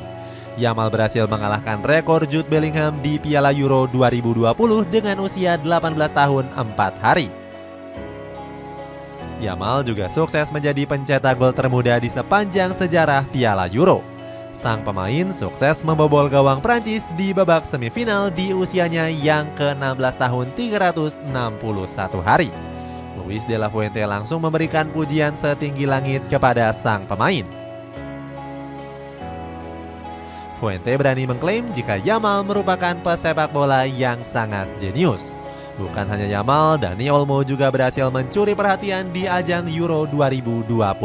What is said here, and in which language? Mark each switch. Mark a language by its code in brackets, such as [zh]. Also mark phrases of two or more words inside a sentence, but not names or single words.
[id] Yamal berhasil mengalahkan rekor Jude Bellingham di Piala Euro 2020 dengan usia 18 tahun 4 hari. Yamal juga sukses menjadi pencetak gol termuda di sepanjang sejarah Piala Euro. Sang pemain sukses membobol gawang Prancis di babak semifinal di usianya yang ke-16 tahun 361 hari. Luis de la Fuente langsung memberikan pujian setinggi langit kepada sang pemain. Fuente berani mengklaim jika Yamal merupakan pesepak bola yang sangat jenius. Bukan hanya Yamal, Dani Olmo juga berhasil mencuri perhatian di ajang Euro 2024.